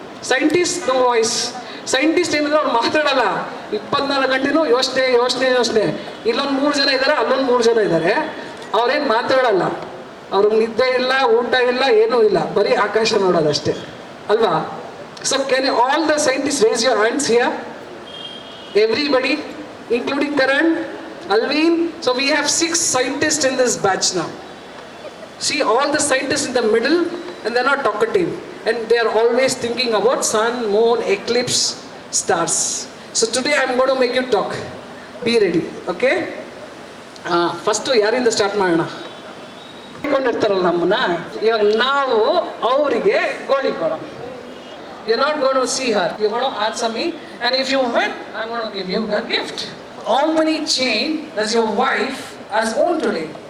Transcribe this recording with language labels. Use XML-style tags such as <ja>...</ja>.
<en>Scientist no voice.</en> <kn>Scientist ಏನಂದ್ರೆ ಅವ್ರು ಮಾತಾಡಲ್ಲ, 24 ಗಂಟೆನೂ ಯೋಚನೆ. ಇಲ್ಲೊಂದು 3 ಜನ ಇದ್ದಾರೆ, ಅಲ್ಲೊಂದು 3 ಜನ ಇದ್ದಾರೆ, ಅವ್ರೇನು ಮಾತಾಡಲ್ಲ. ಅವ್ರಿಗೆ ನಿದ್ದೆ ಇಲ್ಲ, ಊಟ ಇಲ್ಲ, ಏನೂ ಇಲ್ಲ, ಬರೀ ಆಕಾಶ ನೋಡೋದಷ್ಟೇ ಅಲ್ವಾ?</kn> <en>So can all the scientist raise your hands here? Everybody, including Karan, Alvin. So we have 6 scientists in this batch now. See all the scientists in the middle, and they're not talkative, and they are always thinking about sun, moon, eclipse, stars. So today I'm going to make you talk. Be ready, okay? First</en> <kn>ಯಾರಿಂದ start ಮಾಡೋಣ? ಕೊಂಡಿರ್ತಾರಲ್ಲ ನಮ್ಮನ್ನ, ಇವಾಗ ನಾವು ಅವರಿಗೆ ಗೋಳಿ ಕೊಡೋಣ.</kn> <en>You're not going to see her, you're going to answer me, and if you win, I'm going to give you a gift. How many chain does your wife has owned today?</en>